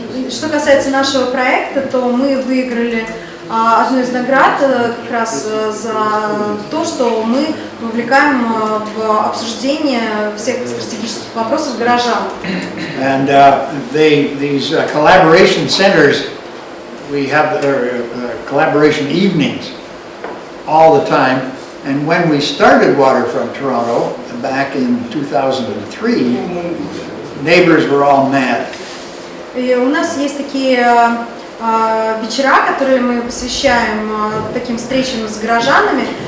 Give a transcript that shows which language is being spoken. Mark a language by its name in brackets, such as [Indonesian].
[Russian] Что касается нашего проекта, то мы выиграли одну из наград как раз за то, что мы вовлекаем в обсуждение всех стратегических вопросов горожан. [English] And these collaboration centers, we have collaboration evenings all the time. And when we started Waterfront Toronto back in 2003, neighbors were all mad. [Russian] И у нас есть такие вечера, которые мы посвящаем таким встречам с горожанами.